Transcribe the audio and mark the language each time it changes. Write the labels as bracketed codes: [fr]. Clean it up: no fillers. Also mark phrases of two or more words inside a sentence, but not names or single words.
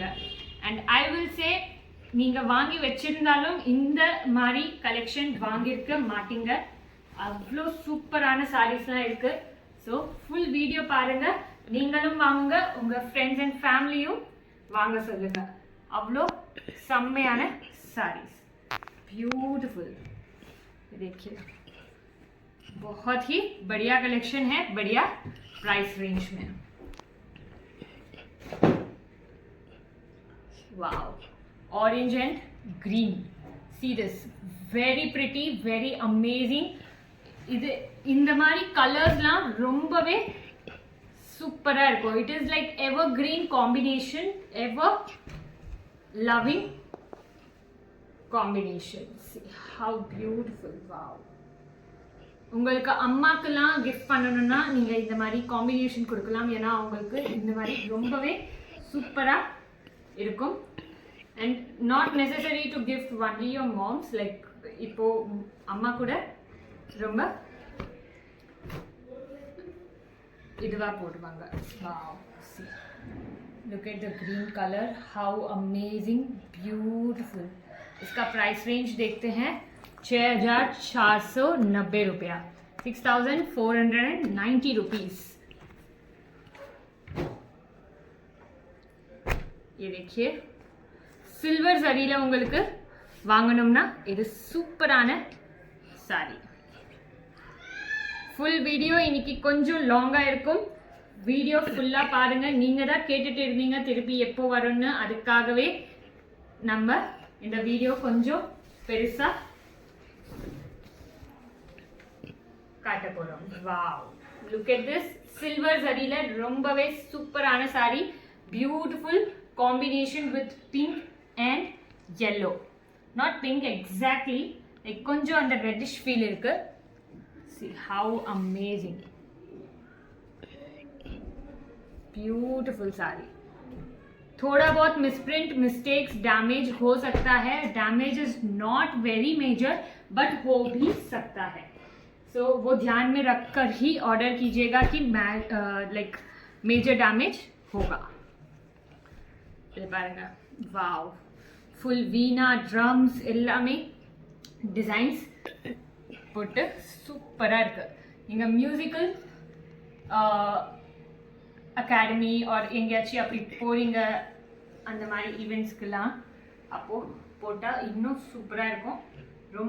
[en] and I will say [ta] நீங்க வாங்கி வச்சிருந்தாலும் இந்த மாதிரி கலெக்ஷன் வாங்கியிருக்க மாட்டீங்க. அவ்வளோ சூப்பரான சாரீஸ்லாம் இருக்கு. ஸோ [en] full video [ta] பாருங்க, நீங்களும் வாங்குங்க, உங்க [en] friends and family [ta] வாங்க சொல்லுங்க. அவ்வளோ செம்மையான [en] sarees, beautiful. [hi] देखिए बहुत ही बढ़िया कलेक्शन है, बढ़िया [en] price range [hi] में. [en] wow, orange and green, see this, very pretty, very amazing. [ta] இது இந்த மாதிரி கலர்ஸ்லாம் ரொம்பவே சூப்பரா இருக்கும். [en] it is like ever green combination, ever loving combination. See how beautiful. [ta] Wow, உங்களுக்கு அம்மாக்கெல்லாம் கிஃப்ட் பண்ணணும்னா நீங்க இந்த மாதிரி காம்பினேஷன் கொடுக்கலாம். ஏன்னா அவங்களுக்கு இந்த மாதிரி ரொம்பவே சூப்பரா இருக்கும். [en] and not necessary to gift only your moms. [ta] லைக் இப்போ அம்மா கூட ரொம்ப இதுவா போடுவாங்க. [en] Wow, see, look at the green color, how amazing, beautiful. [hi] इसका [en] price range [hi] देखते हैं, 6,490 रुपया, 6,490 रुपीज. ये देखिए सिल्वर जरीला [ta] உங்களுக்கு வாங்கணும்னா இது சூப்பரான சாரி. [en] full video [ta] இன்னைக்கு கொஞ்சம் லாங்கா இருக்கும். வீடியோ ஃபுல்லா பாருங்க. நீங்க தான் கேட்டுட்டு இருந்தீங்க திருப்பி எப்போ வரும்னு, அதுக்காகவே நம்ம இந்த வீடியோ கொஞ்சம் பெருசா காட்ட போறோம். வாவ், [en] look at this, [ta] சில்வர் ஜரியில ரொம்பவே சூப்பரான சாரி, [en] beautiful combination with pink and yellow. not pink exactly, like [ta] கொஞ்சம் அந்த [en] reddish feel [ta] இருக்கு. [en] See how amazing, beautiful साड़ी. [hi] थोड़ा बहुत [en] misprint, mistakes, [hi] डैमेज हो सकता है. [en] damage is not very major but [hi] हो भी सकता है. सो वो ध्यान में रखकर ही ऑर्डर कीजिएगा कि [en] like major damage [hi] होगा. [ta] பாருங்க, वाव, [en] full veena drums [ta] எல்லாமே டிசைன்ஸ் போட்டு சூப்பராக இருக்கு. நீங்கள் [en] musical academy [ta] ஆர் எங்கேயாச்சும் அப்படி போகிறீங்க அந்த மாதிரி ஈவெண்ட்ஸ்க்கெல்லாம் அப்போது போட்டால் இன்னும் சூப்பராக இருக்கும்.